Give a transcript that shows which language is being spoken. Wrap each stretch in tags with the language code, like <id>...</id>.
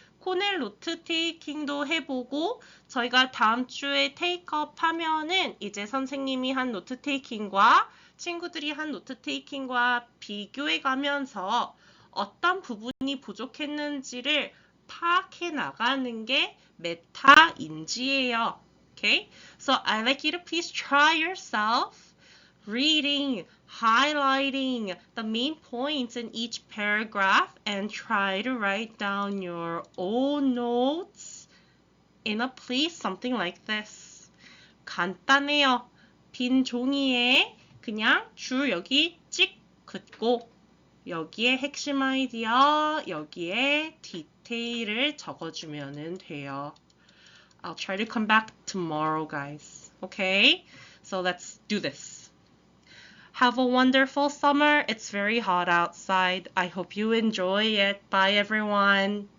<ko>코넬노트테이킹도 해보고 저희가 다음 주에 테이크업 하면은 이제 선생님이 한 노트테이킹과 친구들이 한 노트테이킹과 비교해 가면서 어떤 부분이 부족했는지를 파악해 나가는 게 메타인지예요.</ko> <en>Okay? So I'd like you to please try yourself reading, highlighting the main points in each paragraph and try to write down your own notes in a place something like this.</en> <ko>간단해요. 빈 종이에 그냥 줄 여기 찍 긋고 여기에 핵심 아이디어, 여기에 디테일을 적어주면 돼요.</ko> <en>I'll try to come back tomorrow, guys. Okay? So let's do this. Have a wonderful summer. It's very hot outside. I hope you enjoy it. Bye, everyone.</en>